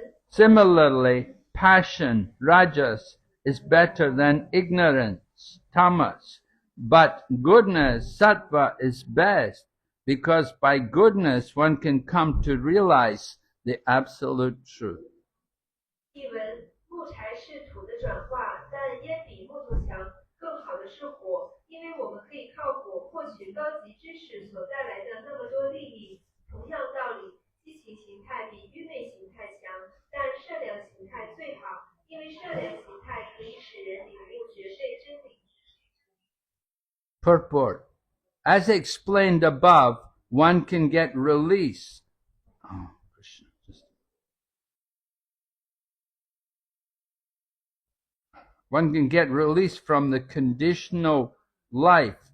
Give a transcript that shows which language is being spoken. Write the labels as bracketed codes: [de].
[en] Similarly, passion, rajas, is better than ignorance, tamas, but goodness, sattva, is best, because by goodness one can come to realize the absolute truth. [zh] 译文：木柴是土的转化，但烟比木头强。更好的是火，因为我们可以靠火获取高级知识所带来的那么多利益。同样道理，激情形态比愚昧形态强，但善良形态最好，因为善良形态可以使人领悟绝对真理。 [en] Purport: as explained above, one can get release. One can get release from the conditional life